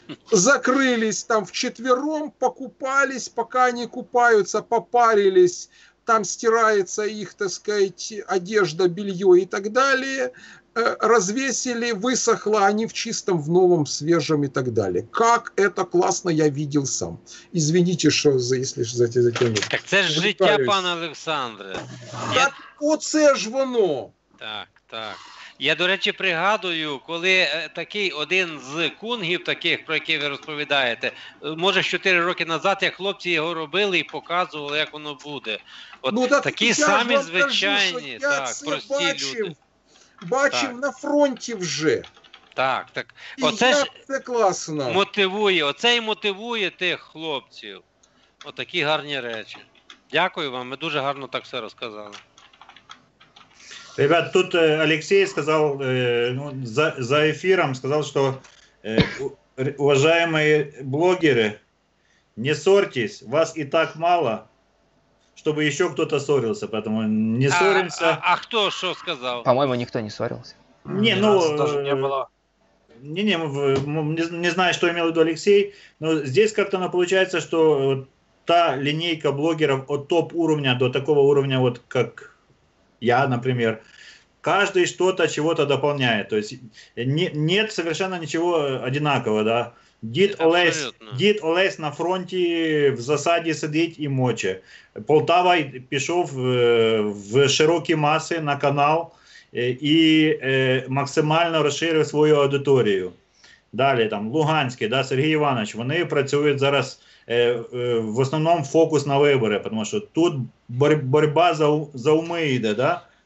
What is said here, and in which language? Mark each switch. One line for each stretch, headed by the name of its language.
Russian: Закрылись там вчетвером, покупались, пока они купаются, попарились, там стирается их, так сказать, одежда, белье и так далее, развесили, высохло, они в чистом, в новом, свежем и так далее. Как это классно, я видел сам. Извините, що, если затягнув.
Ukrainian: Так це ж життя, пане Олександре. Так оце ж воно. Так, так. Я, до речі, пригадую, коли такий один з кунгів, таких, про які ви розповідаєте, може 4 роки назад, як хлопці його робили і показували, як воно буде. От ну, так, такі самі звичайні, так, прості люди. Бачив на фронті вже. Так, так. І оце ж це класно. Мотивує, оце і мотивує тих хлопців. Отакі гарні речі. Дякую вам, ми дуже гарно так все розказали.
Russian: Ребят, тут Алексей сказал, ну, за эфиром сказал, что уважаемые блогеры, не ссорьтесь, вас и так мало, чтобы еще кто-то ссорился, поэтому не ссоримся. А кто что сказал? По-моему, никто не ссорился. Не, ну, даже не было. Не знаю, что имел в виду Алексей, но здесь как-то получается, что та линейка блогеров от топ-уровня до такого уровня, вот как я, например, каждый что-то, чего-то дополняет. То есть нет совершенно ничего одинакового, да.
Ukrainian: Дід Олесь на фронті в засаді сидить і моче. Полтава пішов в широкі маси на канал і максимально розширив свою аудиторію. Далі там Луганський, да, Сергій Іванович, вони працюють зараз в основному фокус на вибори, тому що тут боротьба за уми йде, да?